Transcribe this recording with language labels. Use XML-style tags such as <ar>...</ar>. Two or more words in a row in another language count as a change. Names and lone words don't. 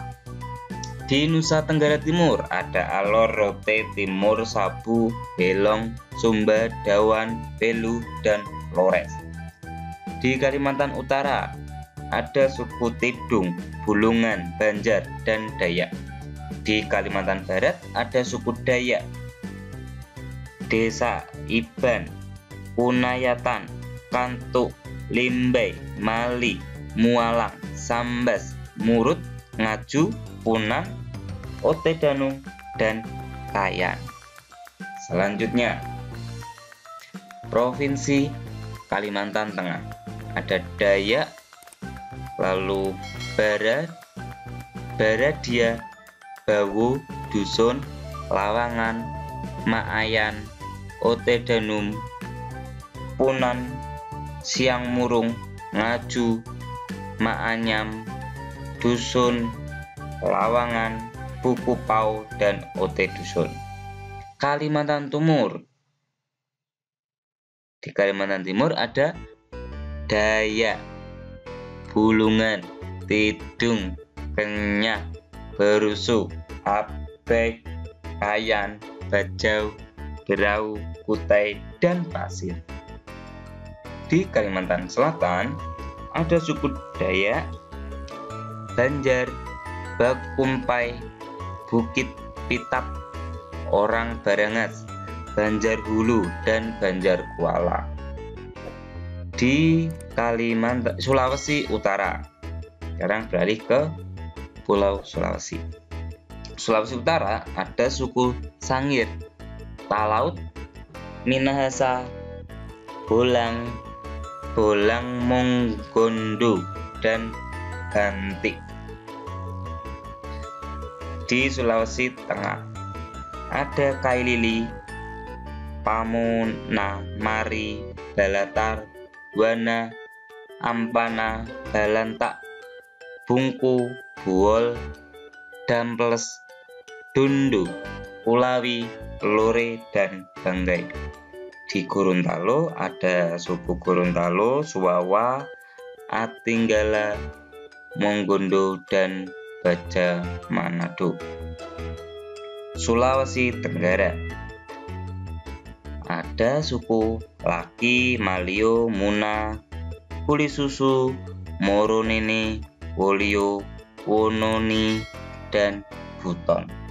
<id>Di Nusa Tenggara Timur ada Alor, Rote, Timur, Sabu, Belong, Sumba, Dawan, Belu, dan Flores. Di Kalimantan Utara ada suku Tidung, Bulungan, Banjar, dan Dayak. Di Kalimantan Barat ada suku Dayak, Desa Iban, Kunayatan, Kantuk, Limbai, Mali, Mualang, Sambas, Murut, Ngaju, Punan, Otedanu, dan Kayan. Selanjutnya, Provinsi Kalimantan Tengah ada Dayak, lalu Baradia, Bawu, Dusun, Lawangan, Maayan, Otedanum, Punan, Siang Murung, Ngaju, Maanyam, Dusun, Lawangan, Buku Pau, dan Ote Dusun. Kalimantan Timur. Di Kalimantan Timur ada Dayak, Bulungan, Tidung, Kenyah, Berusu, Abek, Kayan, Bajau, Berau, Kutai, dan Pasir. Di Kalimantan Selatan ada suku Dayak, Banjar, Bakumpai, Bukit Pitap, Orang Barangas, Banjar Hulu, dan Banjar Kuala. Di Sulawesi Utara, sekarang beralih ke Pulau Sulawesi. Sulawesi Utara ada suku Sangir, Talaut, Minahasa, Bolang, Monggondo, dan Bantik. Di Sulawesi Tengah ada Kailili, Pamona, Mari, Balatar, Wana, Ampana, Balantak, Bungku, Buol, Damples, Dundu, Kulawi, Lore, dan Banggai. Di Gorontalo ada suku Gorontalo, Suwawa, Atinggala, Monggondo, dan Baja Manado. Sulawesi Tenggara ada suku Laki, Malio, Muna, Kulisusu, Moronene, Wolio, Wononi, dan Buton.</id>